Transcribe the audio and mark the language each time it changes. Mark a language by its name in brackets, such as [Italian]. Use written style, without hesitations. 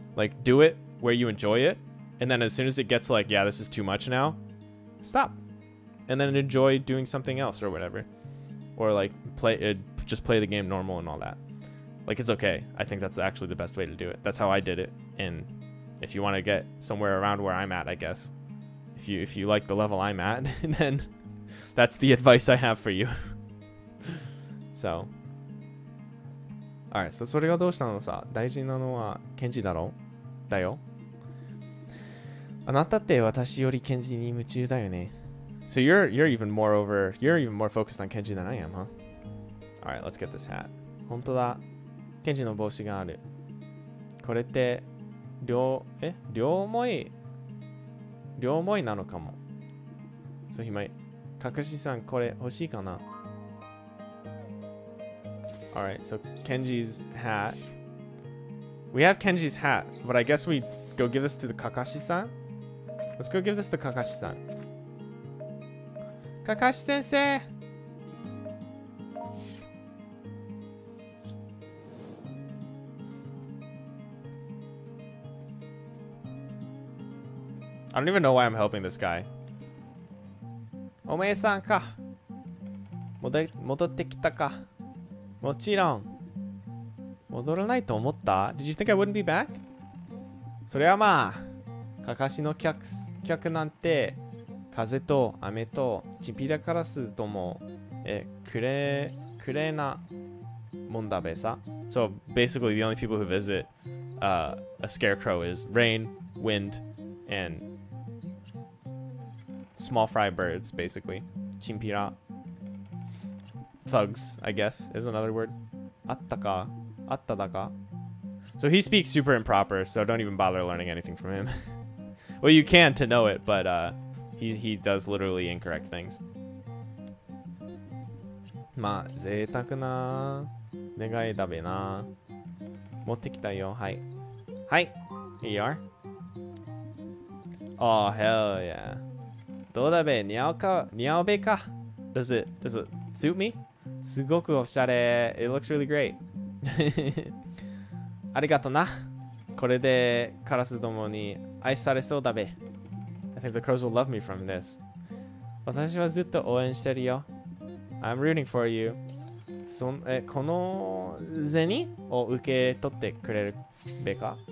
[English] Like, do it where you enjoy it, and then as soon as it gets like, yeah, this is too much now, stop, and then enjoy doing something else or whatever, or like just play the game normal and all that. Like, it's okay. I think that's actually the best way to do it. That's how I did it. And if you want to get somewhere around where I'm at, I guess, if you like the level I'm at, then that's the advice I have for you. So, alright, so [Japanese] それがどうしたのさ。大事なのはケンジだろだよ。あなたって私よりケンジに夢中だよね。 [English] So you're even more focused on Kenji than I am, huh? Alright, let's get this hat. [Japanese] 本当だ。ケンジの帽子がある。これって両思いなのかも。そう、ひまい。かかしさん、これ欲しいかな？ [English] Alright, so Kenji's hat. We have Kenji's hat, but I guess we go give this to the Kakashi-san? Let's go give this to Kakashi-san. Kakashi-sensei! I don't even know why I'm helping this guy. [Japanese] Omae-san ka. 戻ってきたか。もちろん。戻らないと思った？ [English] Did you think I wouldn't be back? [Japanese] それはまあ、かかしの客なんて、風と雨とチンピラカラスとも、くれなもんだべさ。 [English] So basically the only people who visit a scarecrow is rain, wind, and small fry birds, basically. Chimpira. Thugs, I guess, is another word. Attaka. Attadaka. So he speaks super improper, so don't even bother learning anything from him. Well, you can to know it, but he does literally incorrect things. [Japanese] まあ、贅沢な願いだべな。持ってきたよ。はい。はい。 [English] Here you are. Oh, hell yeah. [Japanese] どうだべ？似合うべか？ [English] Does it suit me? [Japanese] すごくおしゃれ。 [English] It looks really great. [Japanese] ありがとな。これでカラスどもに愛されそうだべ。 [English] I think the crows will love me from this. [Japanese] 私はずっと応援してるよ。 [English] I'm rooting for you. [Japanese] この銭を受け取ってくれるべか？